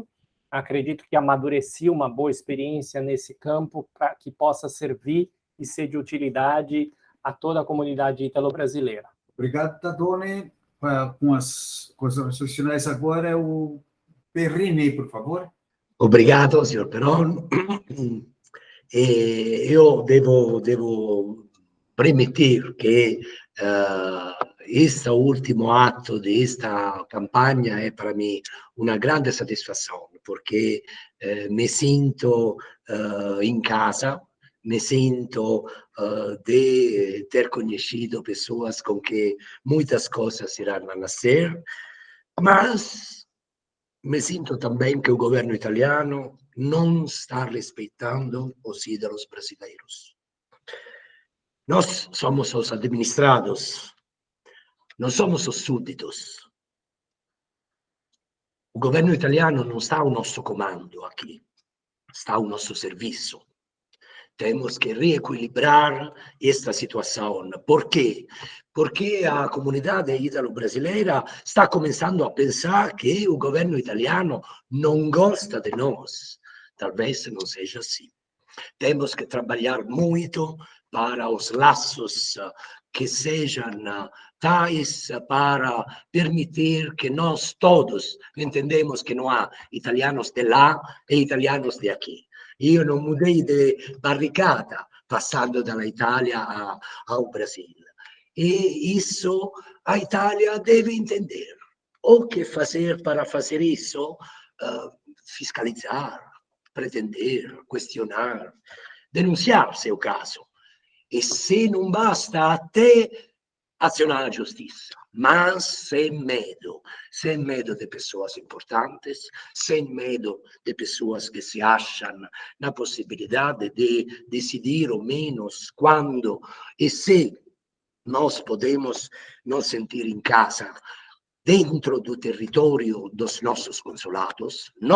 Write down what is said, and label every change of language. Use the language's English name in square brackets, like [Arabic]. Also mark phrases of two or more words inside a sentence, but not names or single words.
[Portuguese] Acredito que amadureci uma boa experiência nesse campo para que possa servir e ser de utilidade a toda a comunidade italo-brasileira. Obrigado, Tadone. Com as considerações finais agora, o Perrini, por favor. Obrigado, [Italian] signor Peron. Io devo premettere che questo ultimo atto di questa campagna è per me una grande soddisfazione, perché mi sento in casa, [Spanish] me siento [Portuguese] de ter [Spanish] conocido personas con que muchas cosas irán a nacer, mas me siento también que el gobierno italiano no está respetando los ídolos brasileiros. [Portuguese] Nós somos [Spanish] los administrados, no somos los súbditos. El gobierno italiano non sta al nostro comando aqui, sta al nostro serviço. [Portuguese] Temos que reequilibrar esta situação. Por quê? Porque a comunidade ítalo-brasileira está começando a pensar que o governo italiano não gosta de nós. Talvez não seja assim. Temos que trabalhar muito para os laços que sejam tais para permitir que nós todos entendemos que não há italianos de lá e italianos de aqui. [Italian] Io non [Portuguese] mudei de [Italian] barricata passando dall'Italia [Portuguese] ao Brasil. E isso a Itália deve entender. O que fazer para fazer isso? Fiscalizar, pretender, questionar, denunciar, se é o caso. E se não basta, até acionar a justiça, mas sem medo de pessoas importantes, sem medo de pessoas que se acham na possibilidade de decidir ou menos quando e se nós podemos nos sentir em casa dentro do território dos nossos consulados,